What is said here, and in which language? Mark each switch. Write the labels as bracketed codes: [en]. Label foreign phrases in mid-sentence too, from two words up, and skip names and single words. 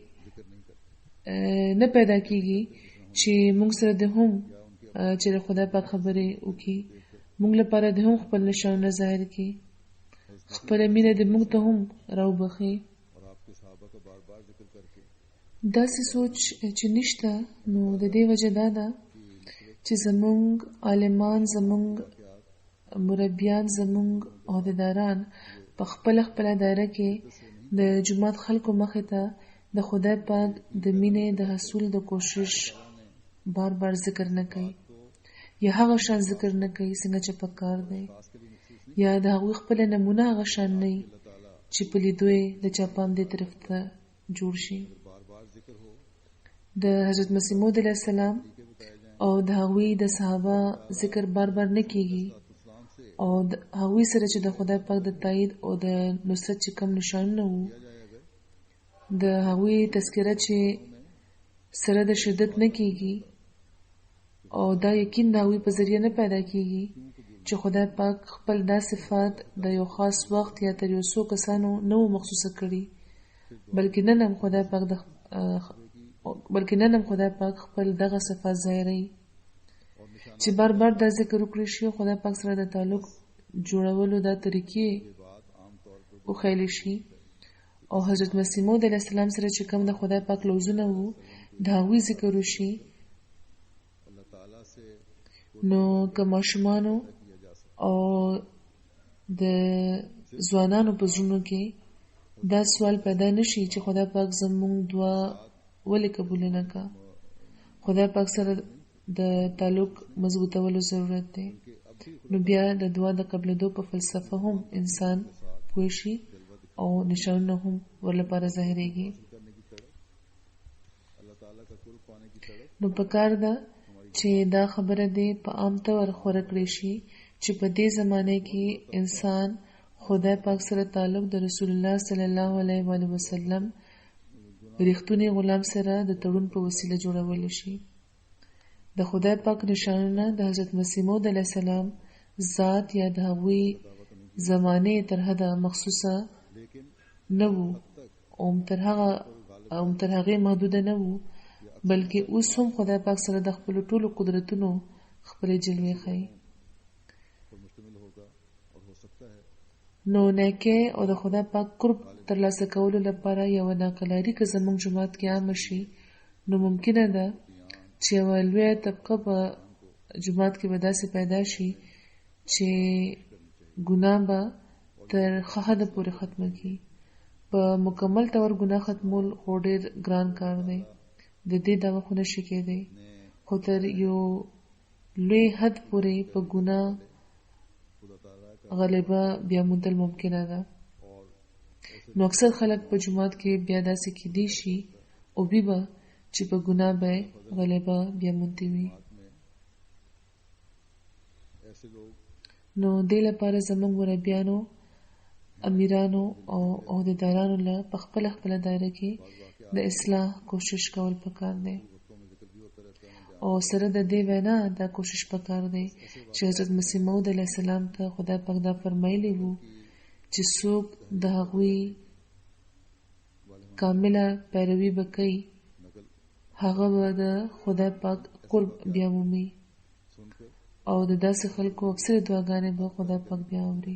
[ps] نه پیدا کیږي چې موږ سره د هم چې خدای پاک خبرې وکړي موږ لپاره د هم خپل نشانه ظاهر کړي خپل مینه د موږ ته هم راوبخي [ur] اور آپ کے صحابہ کا بار بار ذکر کرکے [ps] داسې سوچ چې نشته نو د دې وجه دا ده چې زمونږ عالمان زمونږ مربیان زمونږ عہدیداران په خپل دایره کې د جماعت خلکو مخې ته د خدای پاک د مینې د حصول د کوشش بار بار ذکر نه کوي یا هغه شان ذکر نه کوي څنګه چې پکار دی یا د هغوی خپل نمونه هغه شان نه چې په لیدو یې د چا پام دې طرف ته جوړ شي [ur] بار بار ذکر ہو [ps] د حضرت مسیح موعود [ar] علیه السلام [ps] او د هغوی د صحابه ذکر بار بار نه کیږي [ur] اسلام سے [ps] او د هغوی سره چې د خدای پاک د تایید او د نصرت چې کم نشانونه وو د هغوی تذکره چې سره د شدت نه کیږي او دا یقین د هغوی په ذریعه نه پیدا کیږي چې خدای پاک خپل دا صفات د یو خاص وخت یا تر یو څو کسانو نه و مخصوصه کړي بلکې نن هم خدای پاک خپل دغه صفات ظاهروي چې بار بار دا ذکر وکړي شي خدای پاک سره د تعلق جوړولو دا طریقې وښیلی شي او حضرت مسیح موعود [ar] علیه السلام [ps] سره چې کوم د خدای پاک لوزونه وو د هغوی ذکر وشي [ur] اللہ تعالیٰ سے [ps] نو که ماشومانو او د ځوانانو په زړونو کې دا سوال پیدا نشي چې خدای پاک زموږ دعا ولې قبول نه کا خدای پاک سره د تعلق مضبوطولو ضرورت دی نو بیا د دعا د قبلېدو په فلسفه هم انسان پوه شي او نشانونه هم ورلپاره ظاهرېږي [ur] اللہ تعالیٰ کا قرب پانے کی تڑپ [ps] نو پکار ده چې دا خبره دې په عام طور خوره کړې شي چې په دې زمانه کې انسان خدای پاک سره تعلق د رسول الله [ar] صلی الله علیه و وسلم [ps] ریښتونی غلام سره د تړون په وسیله جوړول شي د خدای پاک نشانونه د حضرت مسیح موعود [ar] علیه السلام [ps] ذات یا د هغوی زمانه تر حده مخصوصه نه وو او تر هغه محدوده نه وو بلکې اوس هم خدای پاک سره د خپل ټولو قدرتونو خپل جلوه ښیي [ur] پر مشتمل ہوگا اور ہو سکتا ہے [ps] نو نیکه او د خدای پاک قرب ترلاسه کولو لپاره یو ناقلاري که زموږ جماعت کې عام شي نو ممکنه ده چې یوه لویه طبقه په جماعت کې به داسې پیدا شي چې ګناه به تر ښه حده پورې ختمه کړي په مکمل طور ګناه ختمول خو ډېر ګران کار دی د دې دعوه خو نشي کېدی خو تر یو لوی حد پورې په ګناه غالبه بیا موندل ممکنه ده نو اکثر خلک په جماعت کې بیا داسې کېدی شي او بي به چې په ګناه به غلبه بیا مونتی وي. [ur] ایسے لوگ [ps] نو دې لپاره زموږ مربیانو، امیرانو او عہدیدارانو له په خپله دایره کې د اصلاح کوشش کول پکار دی. او سره د دې وینا دا کوشش پکار دی چې حضرت مسیح موعود [ar] علیه السلام [ps] ته خدای پاک دا فرمایلی وو چې څوک د هغوی کامله پیروي به کوي هغه به د خدای پاک قرب بیا مومي او د داسې خلکو اکثر دعاګانې به خدای پاک بیا اوري.